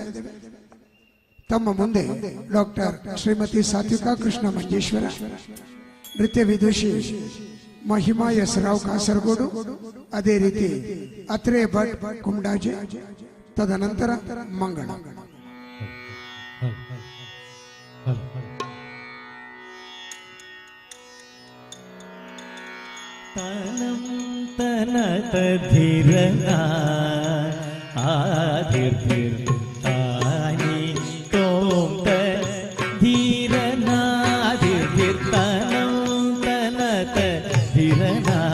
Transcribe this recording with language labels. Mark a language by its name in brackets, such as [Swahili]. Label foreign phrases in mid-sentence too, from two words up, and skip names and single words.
[Kannada] ತಮ್ಮ ಮುಂದೆ ಡಾಕ್ಟರ್ ಶ್ರೀಮತಿ ಸಾತ್ವಿಕಾ ಕೃಷ್ಣ ಮಂಜೇಶ್ವರ, ನೃತ್ಯ ವಿದುಷಿ ಮಹಿಮಾ ಎಸ್ ರಾವ್ ಕಾಸರಗೋಡು, ಅದೇ ರೀತಿ ಅತ್ರೆ ಭಟ್ ಕುಂಡಾಜೆ, ತದನಂತರ ಮಂಗಳ. ತನಂ ತನತ ಧಿರನ ಆದಿರ್ಧಿರ್ ತಾನಿ ತೋಂ ತ ಧೀರನ ಆದಿರ್ಧಿರ್ ತನಂ ತನತ ಧಿರನ